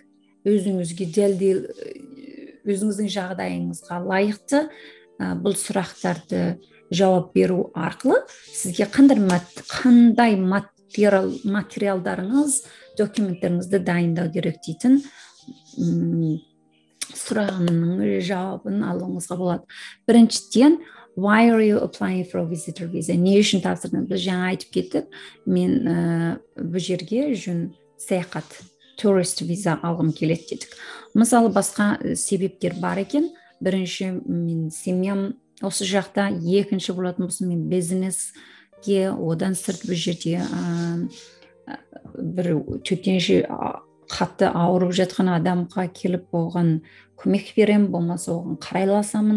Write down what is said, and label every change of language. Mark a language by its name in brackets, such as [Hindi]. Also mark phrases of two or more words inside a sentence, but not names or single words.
[Kazakh] Өзіңізге дәлдел, өзіңіздің жағдайыңызға лайықты бұл сұрақтарды жауап беру арқылы сізге қандай материалдарыңыз, документтеріңізді дайындау керек дейтін сұрағының жауабын алуыңызға болады. Біріншіден, [English] why are you applying for a visitor visa? [Kazakh] Не үшін тапсырдыңыз? Біз жаңа айтып кеттік. Мен бұл жерге саяхат tourist виза алғым келеді дедік. Мысалы, басқа себептер бар екен. Бірінші, мен семьям осы жақта, екінші болатын болсын, мен бизнеске, одан сырт бұл жерде бір төтенше қатты ауырып жатқан адамға келіп оған көмек берем, болмаса оған қарайласамын.